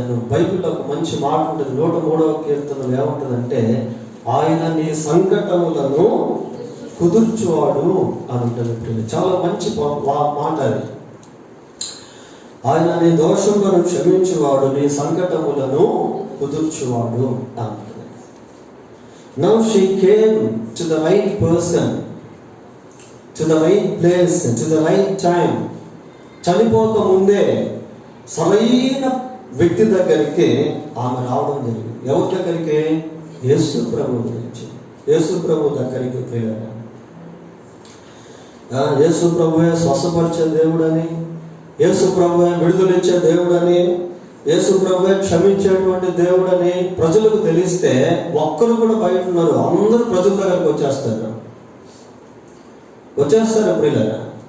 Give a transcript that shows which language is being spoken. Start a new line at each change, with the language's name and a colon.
Telugu: బైబిల్లో ఒక మంచి మాట ఉంటుంది, 103వ కీర్తనలో ఏముంటుందంటే, ఆయన నీ సంకటములను కుదుర్చువాడు అని ఉంటుంది. చాలా మంచి మాట అది. ఆయన నీ దోషములను క్షమించువాడు, నీ సంకటములను కుదుర్చువాడు అంటుంది.
English: Now she came to the right person, to the right place, to the right time.
Telugu: చనిపోక ముందే సరైన వ్యక్తి దగ్గరికి ఆమె రావడం జరిగింది. ఎవరి దగ్గరికి? యేసు ప్రభు గురించి. యేసు ప్రభు దగ్గరికి వెళ్ళాడు. యేసు ప్రభువే స్వస్థపరిచే దేవుడని, యేసు ప్రభువే విడుదలిచ్చే దేవుడని, యేసు ప్రభువే క్షమించేటువంటి దేవుడని ప్రజలకు తెలిస్తే ఒక్కరు కూడా బయట ఉన్నారు, అందరూ ప్రజల దగ్గరకు వచ్చేస్తారు ప్రియులారా.